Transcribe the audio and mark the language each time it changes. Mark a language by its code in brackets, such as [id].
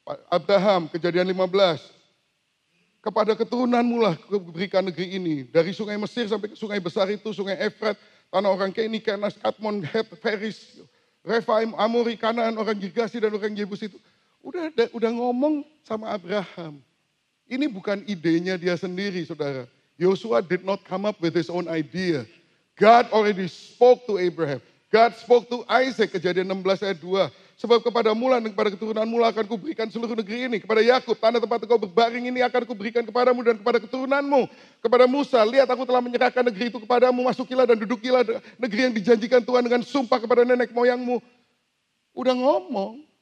[id] Abraham, Kejadian 15. Kepada keturunanmu lah berikan negeri ini. Dari sungai Mesir sampai ke sungai besar itu, sungai Efrat, tanah orang Keni, Kenas, Kadmon, Het, Feris, Refaim, Amori, Kanaan, orang Girgasi dan orang Yebus itu. Udah ngomong sama Abraham. Ini bukan idenya dia sendiri, saudara. [en] Joshua did not come up with his own idea. God already spoke to Abraham. God spoke to Isaac, Kejadian 16 ayat 2. [id] Sebab kepada mula dan kepada keturunan mula akan kuberikan seluruh negeri ini. Kepada Yakub, tanah tempat engkau berbaring ini akan kuberikan kepadamu dan kepada keturunanmu. Kepada Musa, lihat aku telah menyerahkan negeri itu kepadamu. Masukilah dan dudukilah negeri yang dijanjikan Tuhan dengan sumpah kepada nenek moyangmu. Udah ngomong.